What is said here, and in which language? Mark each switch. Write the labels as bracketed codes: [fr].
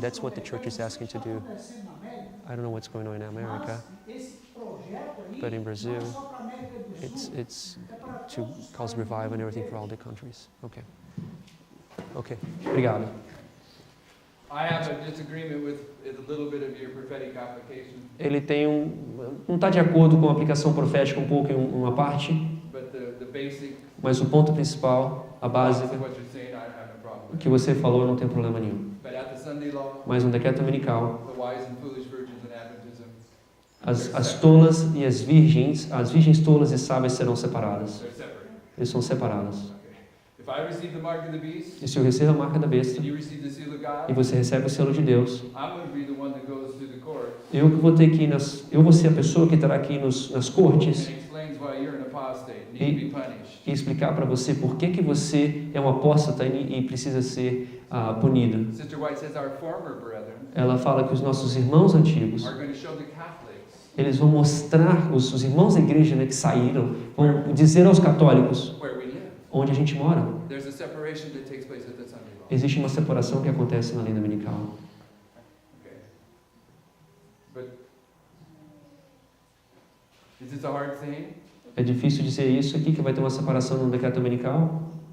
[en] That's what the church is asking to do. I don't know what's going on in America, but in Brazil, it's to cause revival and everything for all the countries. Okay. [pt] Obrigado. [en] I have a disagreement with a little bit of your prophetic application, [pt] Ele não está de acordo com a aplicação profética um pouco em uma parte, [en] but the basic [pt] mas o ponto principal, a básica, [en] of what you're saying, I have no problem [pt] o [en] with. [pt] que você falou, eu não tem problema nenhum. [en] But at the Sunday law, [pt] Mas no decreto dominical, [en] the wise and foolish virgins in Adventism, [pt] as tolas e as virgens tolas e sábias serão separadas. [en] they're separate. [pt] Eles são separados. [en] Okay. If I receive the mark of the beast, [pt] E se eu recebo a marca da besta [en] and you receive the seal of [pt] e [en] God, [pt] você recebe o selo de Deus, [en] I'm going to be the one that goes to the court [pt] eu que vou ter que ir eu vou ser a pessoa que estará aqui nas cortes [en] and explains why you're an apostate, need to be punished. [pt] e explicar para você por que você é um apóstata e precisa ser punido. [en] Sister White says our former brethren [pt] Ela fala que os nossos irmãos antigos, [en] are going to show the Catholics [pt] eles vão mostrar, os irmãos da igreja, né, que saíram, vão dizer aos católicos [en] where we live. [pt] onde a gente mora. [en] There's a separation that takes place at the Sunday law. [pt] Existe uma separação que acontece na lei dominical. [en] Okay. But is this a hard saying? [pt] É difícil dizer isso aqui, que vai ter uma separação no decreto dominical?